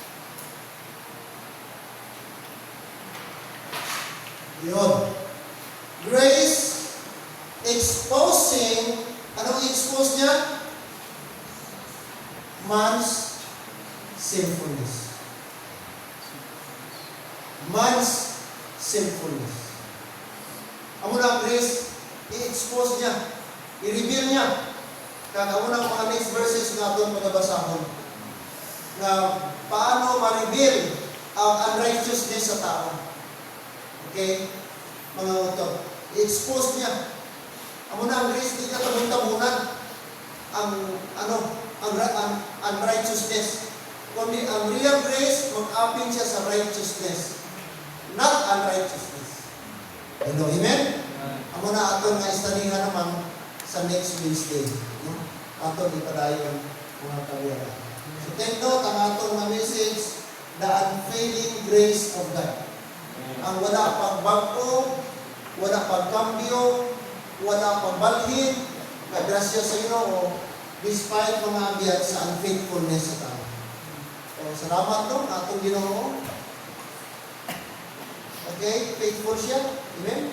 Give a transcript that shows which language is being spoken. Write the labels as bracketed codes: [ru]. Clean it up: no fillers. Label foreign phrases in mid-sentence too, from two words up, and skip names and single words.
[hil] Yun. [en] Grace exposing, [hil] anong i-expose niya? [en] Man's sinfulness. Man's sinfulness. [hil] Amo na ang grace, i-expose niya, i-reveal niya. Kaya amo na ang mga [en] next verses [hil] na aton pagabasahon na paano ma-reveal ang unrighteousness sa tao. Okay? Mga utod. I-expose niya. Amo na ang grace, di niya tabunan ang unrighteousness. Kundi ang [en] real grace, [hil] mag-apin siya sa righteousness, [en] not unrighteousness. [hil] Hello, amen? Amo na aton nga istanihan naman sa [en] next Wednesday. [hil] No? Aton ipadayon mga kawira. So [en] take note [hil] ang aton nga message, [en] the unfailing grace of God. [hil] Ang wala pagbago, wala pagkambyo, wala pagbalhin, kagrasya sa Ginoo despite mga abiyat sa unfaithfulness sa tao. So, salamat no, atong Ginoo. Okay, faithful siya. Amen?